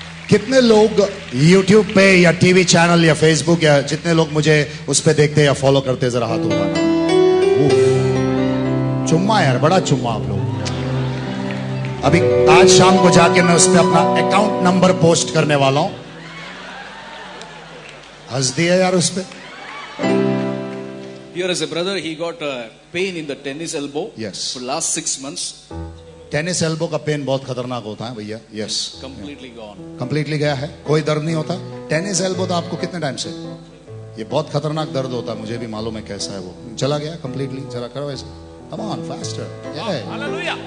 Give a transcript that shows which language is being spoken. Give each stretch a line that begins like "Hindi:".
Hindi: कितने लोग YouTube पे या टीवी चैनल या फेसबुक या जितने लोग मुझे उस पे देखते या फॉलो करते, जरा हाथ उठाना. चुम्मा यार, बड़ा चुम्मा आप लोग. अभी आज शाम को जाके मैं उस पे अपना अकाउंट नंबर पोस्ट करने वाला हूं. हंस दिया यार उस पे.
English: Here is a brother, he got a pain in the tennis elbow. Yes. For last 6 months.
Hindi: Tennis elbow का पेन बहुत खतरनाक होता है भैया.
English: Yes. Completely gone.
Hindi: कंप्लीटली गया है. कोई दर्द नहीं होता. टेनिस एल्बो तो आपको कितने टाइम से? ये बहुत खतरनाक दर्द होता है, मुझे भी मालूम है कैसा है वो. चला गया कंप्लीटली. जरा करो ऐसे.
English: Come on faster. Hallelujah.